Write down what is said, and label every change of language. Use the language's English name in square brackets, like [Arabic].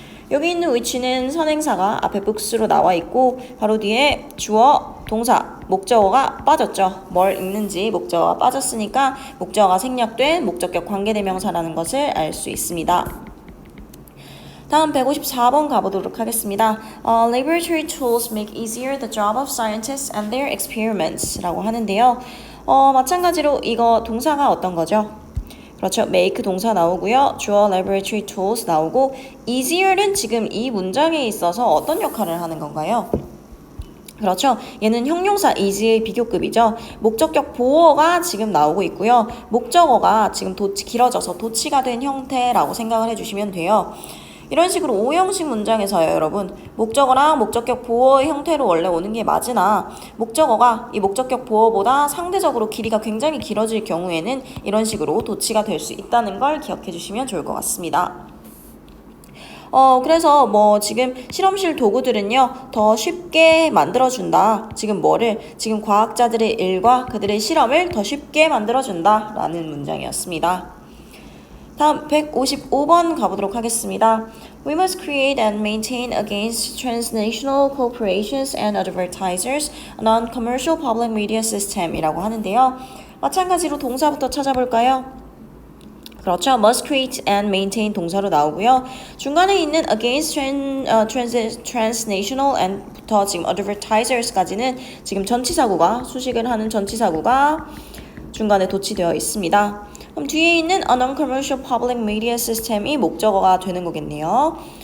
[Korean] 여기 있는 위치는 선행사가 앞에 books로 나와 있고 바로 뒤에 주어, 동사, 목적어가 빠졌죠. 뭘 읽는지 목적어가 빠졌으니까 목적어가 생략된 목적격 관계대명사라는 것을 알 수 있습니다. 다음 154번 가보도록 하겠습니다. [English] Laboratory tools make easier the job of scientists and their experiments [Korean] 라고 하는데요. 마찬가지로 이거 동사가 어떤 거죠? 그렇죠. make 동사 나오고요. 주어 laboratory tools 나오고 easier는 지금 이 문장에 있어서 어떤 역할을 하는 건가요? 그렇죠. 얘는 형용사 is의 비교급이죠. 목적격 보어가 지금 나오고 있고요. 목적어가 지금 길어져서 도치가 된 형태라고 생각을 해주시면 돼요. 이런 식으로 오형식 문장에서요, 여러분. 목적어랑 목적격 보어의 형태로 원래 오는 게 맞으나 목적어가 이 목적격 보어보다 상대적으로 길이가 굉장히 길어질 경우에는 이런 식으로 도치가 될 수 있다는 걸 기억해 주시면 좋을 것 같습니다. 그래서 뭐 지금 실험실 도구들은요, 더 쉽게 만들어준다. 지금 과학자들의 일과 그들의 실험을 더 쉽게 만들어준다. 라는 문장이었습니다. 다음 155번 가보도록 하겠습니다. [English] We must create and maintain against transnational corporations and advertisers a non-commercial public media system [Korean] 이라고 하는데요. 마찬가지로 동사부터 찾아볼까요? 그렇죠. must create and maintain 동사로 나오고요. 중간에 있는 against transnational and부터 지금 advertisers까지는 지금 전치사구가 수식을 하는 전치사구가 중간에 도치되어 있습니다. 그럼 뒤에 있는 [English] a non-commercial public media system [Korean] 이 목적어가 되는 거겠네요.